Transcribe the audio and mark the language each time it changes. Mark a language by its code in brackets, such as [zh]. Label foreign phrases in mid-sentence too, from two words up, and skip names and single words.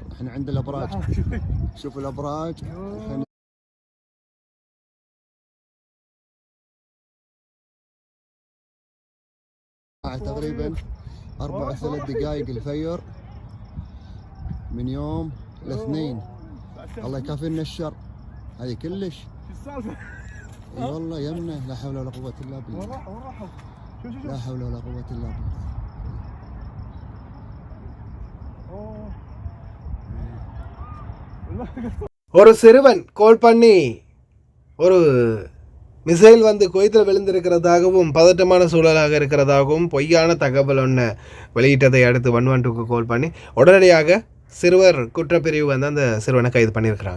[ar] احنا عند الابراج، شوف الابراج الحين تقريبا 4 3 دقائق الفير من يوم الاثنين. الله يكافئنا الشر، هذه كلش. اي والله يمنا، لا حول ولا قوة الا بالله، لا حول ولا قوة الا بالله. [ta] ஒரு சிறுவன் கோல் பண்ணி ஒரு மிசைல் வந்து குவைத்தில் விழுந்திருக்கிறதாகவும் பதட்டமான சூழலாக இருக்கிறதாகவும் பொய்யான தகவல் ஒன்று வெளியிட்டதை அடுத்து 112க்கு கால் பண்ணி உடனடியாக சிறுவர் குற்றப்பிரிவு வந்து அந்த சிறுவனை கைது பண்ணியிருக்கிறாங்க.